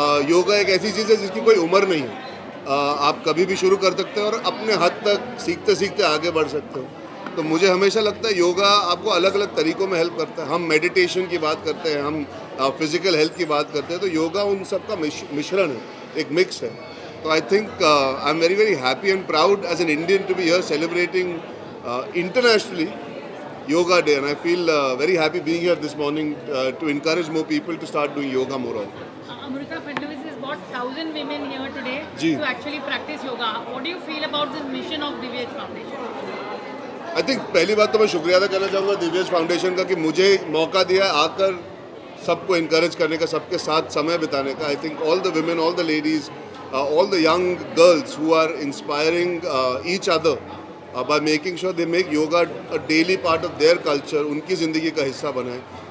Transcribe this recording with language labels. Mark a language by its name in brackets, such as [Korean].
[Hindi] योगा एक ऐसी चीज़ है जिसकी कोई उम्र नहीं है। आप कभी भी शुरू कर सकते हो और अपने हद तक सीखते सीखते आगे बढ़ सकते हो। तो मुझे हमेशा लगता है योगा आपको अलग अलग तरीक़ों में हेल्प करता है। हम मेडिटेशन की बात करते हैं, हम फिज़िकल हेल्थ की बात करते हैं, तो योगा उन सब का मिश्रण है, एक मिक्स है। [English] तो I think I am very happy and proud as an Indian to be here celebrating internationally Yoga Day, and I feel very happy being here this morning to encourage more people to start doing yoga more often. Amrita Fadnavis has brought 1,000 women here today [Hindi] ji. [English] to actually practice yoga. What do you feel about this mission of Divyaj Foundation? I think [Hindi] पहली बात तो मैं शुक्रिया अदा करना चाहूँगा दिव्यज foundation का कि मुझे मौका दिया आकर सबको इनकरेज करने का, सबके साथ समय बिताने का। [English] I think all the women, all the ladies, all the young girls who are inspiring each other by making sure they make yoga a daily part of their culture, [Hindi] उनकी ज़िंदगी का हिस्सा बनाएं।